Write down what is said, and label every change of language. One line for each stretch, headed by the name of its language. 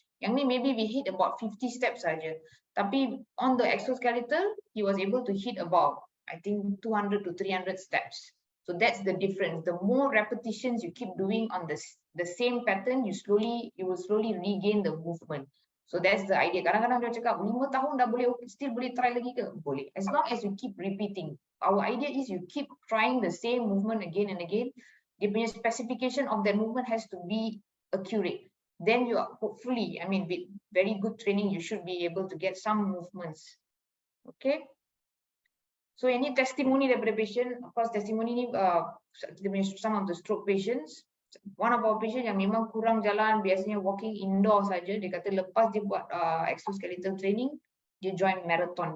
Malay: Yang ni
English: maybe we hit about 50 steps saja. Tapi on the exoskeletal, he was able to hit about, I think, 200 to 300 steps. So that's the difference. The more repetitions you keep doing on the same pattern, you will slowly regain the movement. So that's the idea.
Malay: Kadang-kadang dia cakap 5 tahun dah boleh, still boleh try lagi ke? Boleh.
English: As long as you keep repeating. Our idea is you keep trying the same movement again and again. Dia punya specification of that movement has to be accurate. Then you are hopefully, I mean, with very good training, you should be able to get some movements. Okay. So any testimony daripada patient, of course testimony ni, some of the stroke patients, one of our patient
Malay: yang memang kurang jalan, biasanya
English: walking indoor saja,
Malay: dia kata lepas dia buat
English: exoskeletal training, dia join marathon.